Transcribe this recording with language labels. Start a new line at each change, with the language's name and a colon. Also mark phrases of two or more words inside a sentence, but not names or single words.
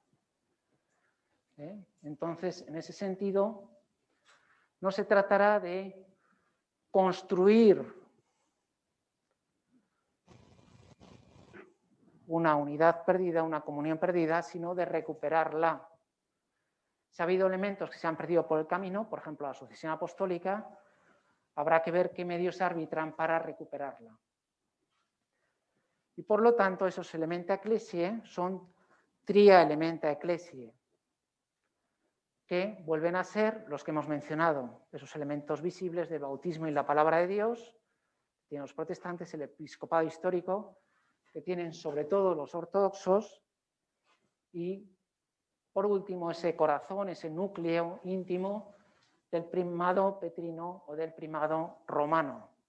Spanish: Entonces, en ese sentido, no se tratará de construir una unidad perdida, una comunión perdida, sino de recuperarla. Si ha habido elementos que se han perdido por el camino, por ejemplo, la sucesión apostólica, habrá que ver qué medios se arbitran para recuperarla. Y por lo tanto, esos
Latin: elementa ecclesiae
Spanish: son
Latin: tria elementa ecclesiae,
Spanish: que vuelven a ser los que hemos mencionado, esos elementos visibles del bautismo y la palabra de Dios, que tienen los protestantes, el episcopado histórico, que tienen sobre todo los ortodoxos, y por último ese corazón, ese núcleo íntimo del primado petrino o del primado romano.